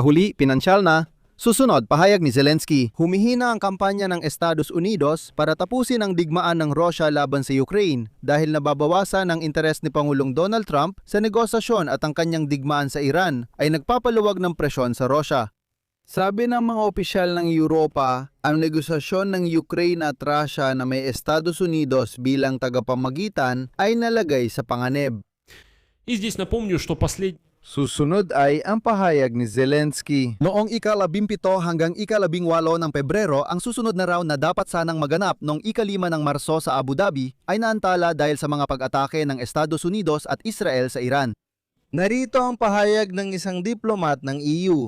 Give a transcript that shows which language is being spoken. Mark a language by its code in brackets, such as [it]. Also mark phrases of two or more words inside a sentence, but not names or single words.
[tl] Sa huli, pinansyal na, Susunod, pahayag ni Zelensky, humihina ang kampanya ng Estados Unidos para tapusin ang digmaan ng Russia laban sa Ukraine dahil nababawasan ang interes ni Pangulong Donald Trump sa negosasyon at ang kanyang digmaan sa Iran ay nagpapaluwag ng presyon sa Russia. Sabi ng mga opisyal ng Europa, ang negosasyon ng Ukraine at Russia na may Estados Unidos bilang tagapamagitan ay nalagay sa panganib. [ru] И здесь напомню, что последний [tl] Susunod ay ang pahayag ni Zelensky. Noong ika-17 hanggang ika-18 ng Pebrero, ang susunod na round na dapat sanang maganap noong ika-5 ng Marso sa Abu Dhabi ay naantala dahil sa mga pag-atake ng Estados Unidos at Israel sa Iran. Narito ang pahayag ng isang diplomat ng EU.